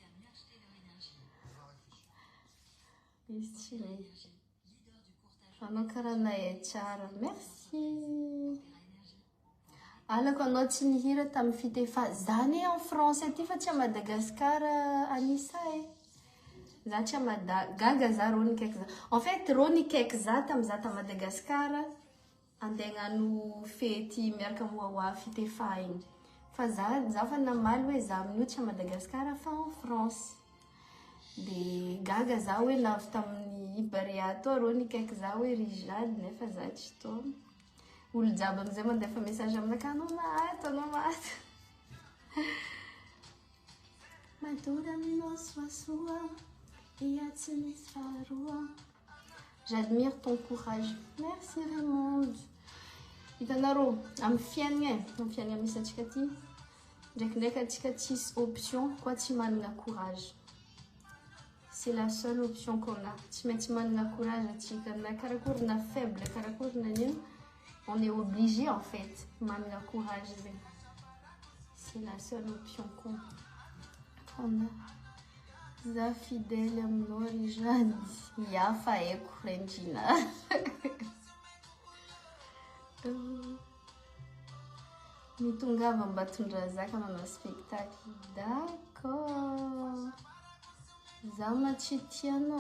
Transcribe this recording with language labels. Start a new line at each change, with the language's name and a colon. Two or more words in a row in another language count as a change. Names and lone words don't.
Malagasy: Izy tsy mety. Anao karaha nahay tsara.
French: Merci.
Malagasy: Alako anao tsy nihira tamin'ny fitefa zany
French: en français
Malagasy: ty fa tsy
French: à Madagascar
Malagasy: Anissa e. Za tsy gaga za rô nikaiky za.
French: En fait
Malagasy: rô nikaiky za tamiza ta Madagascar andegnano fety miaraka moa fitefa igny. Fa za fa namaly hoe za amin'io tsy a Madagascar fa
French: en France.
Malagasy: De gaga za hoe navy tamin'ny Iberia tô rô nikaiky za hoe Rijady nefa za tsy tô. Olo jiaby amizay mandefa message aminaka anao maty. Madura minao soasoa ia tsy misy faharoa.
French: J'admire ton courage. Merci Raymond.
Malagasy: Hitanarô amin'ny fiainagna misy antsika ty ndraikindraiky antsika tsisy option koa tsy manana courage.
French: C'est la seule option qu'on a.
Malagasy: Tsy maintsy manana courage antsika na karakory na faible karakory na nino.
French: On est obligé en fait
Malagasy: manana courage zegny.
French: C'est la seule option qu'on a.
Malagasy: Za fidèle aminao Rijady. Yafa eko Regina. Mitongava mba tondrazaka manao spectacle. D'accord. Za tsy tianao.